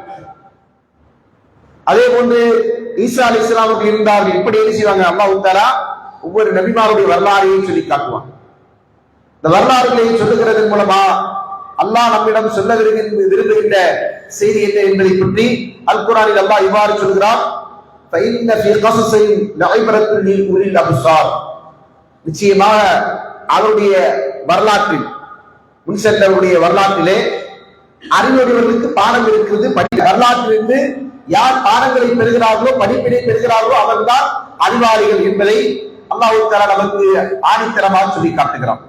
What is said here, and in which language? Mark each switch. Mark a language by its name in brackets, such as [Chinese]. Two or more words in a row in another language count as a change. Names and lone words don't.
[Tamil] அதே போன்று ஈசா அலைஹிஸ்ஸலாம் அவர்கள் இருந்தார்கள். இப்படி என்ன செய்வாங்க, [Arabic] الله تعالى [Tamil] ஒவ்வொரு நபிமாருடைய வரலாறையும் சொல்லி காட்டுவான். இந்த வரலாறுகளை சொல்லுகிறதன் மூலமா அல்லாஹ் நம்மிடம் சொல்ல விரும்புகின்ற செய்தி என்ன என்பதை பற்றி அல் குர்ஆனில் அல்லாஹ் இவ்வாறு சொல்கிறார். [Arabic] فَإِنَّ فِي قَصَصِهِمْ لَعِبْرَةً لِأُولِي الْأَبْصَارِ. [Tamil] நிச்சயமாக அவருடைய வரலாற்றில், முன் சென்றவருடைய வரலாற்றிலே அறிவுடையவர்களுக்கு பாடம் இருக்கிறது. வரலாற்றிலிருந்து யார் பாடங்களை பெறுகிறார்களோ, படிப்பினை பெறுகிறார்களோ அவர்கள்தான் அறிவாளிகள் என்பதை [Arabic] الله تعالى [Tamil] நமக்கு ஆணித்தரமாக சொல்லி காட்டுகிறான்.